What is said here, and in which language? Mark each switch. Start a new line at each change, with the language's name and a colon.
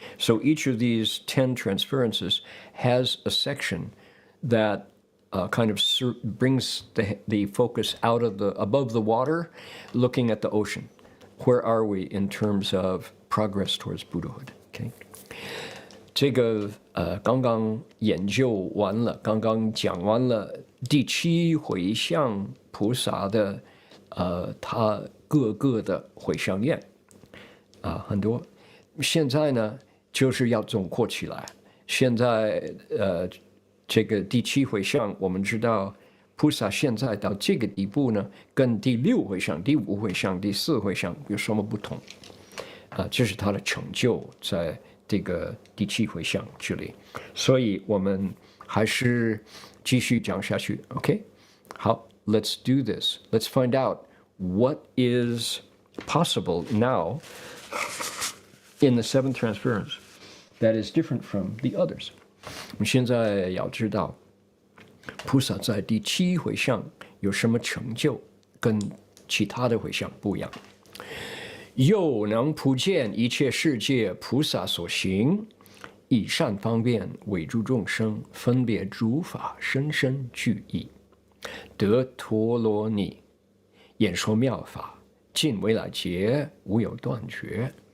English: So each of these 10 transferences has a section that kind of brings the focus out of above the water, looking at the ocean. Where are we in terms of progress towards Buddhahood? Okay.
Chinese: 这个刚刚研究完了，刚刚讲完了第七回向菩萨的他各个的回向愿很多。现在呢，就是要总括起来。现在这个第七回向，我们知道菩萨现在到这个地步呢，跟第六回向、第五回向、第四回向有什么不同？这是他的成就在这个第七回向这里，所以我们还是继续讲下去。
English: OK，
Chinese: 好
English: ，Let's do this. Let's find out what is possible now in the seventh transference that is different from the others.
Chinese: 我们现在要知道，菩萨在第七回向有什么成就，跟其他的回向不一样。又能普见一切世界菩萨所行，以善方便为诸众生，分别诸法，深深具意，得陀罗尼，演说妙法，尽未来劫，无有断绝。